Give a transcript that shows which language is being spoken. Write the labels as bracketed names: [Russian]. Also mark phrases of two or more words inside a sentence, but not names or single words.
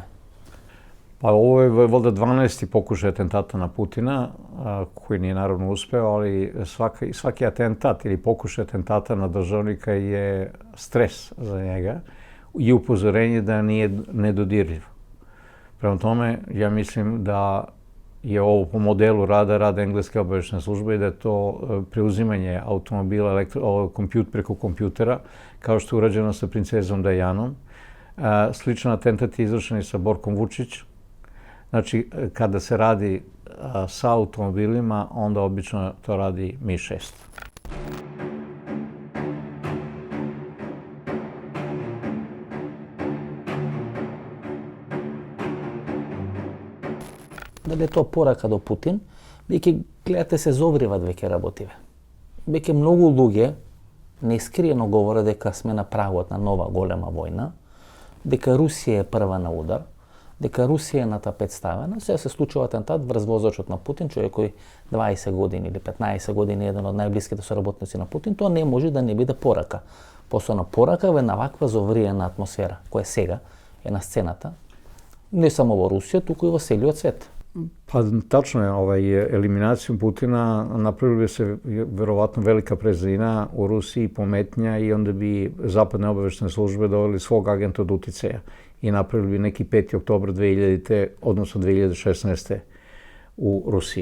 [Serbian] Па ово е валда 12-ти покушај атентата на Путина, кој не е наравно успео, али сваки атентат или покушај атентата на државника е стрес за njega и упозорење да не е недодирлив. Према томе, ја мислим да je ovo po modelu rada engleske obavještajne službe i da je to preuzimanje automobila preko kompjutera, kao što je urađeno sa princezom Dajanom. Sličan atentat je izvršen i sa Borkom Vučić. Znači, kada se radi sa automobilima, onda obično to radi Mi-6. [Macedonian] Дали е тоа порака до Путин, бидејќи гледате се зовриват веќе работиве. Веќе многу луѓе неискриено говорат дека сме на прагот на нова голема војна, дека Русија е прва на удар, дека Русија е на тапет ставена. Сега се случува атентат врз возачот на Путин, човек кој 20 години или 15 години е еден од најблиските соработници на Путин. Тоа не може да не биде порака. Посебно порака во една ваква зовриена атмосфера, која сега е на сцената, не само во Русија, туку и во целиот свет. [Serbian] Pa tačno je, eliminacijom Putina napravila bi se verovatno velika prezina u Rusiji, pometnja i onda bi zapadne obavještajne službe doveli svog agenta od uticaja i napravili bi neki 5. oktobar 2000. odnosno 2016. u Rusiji.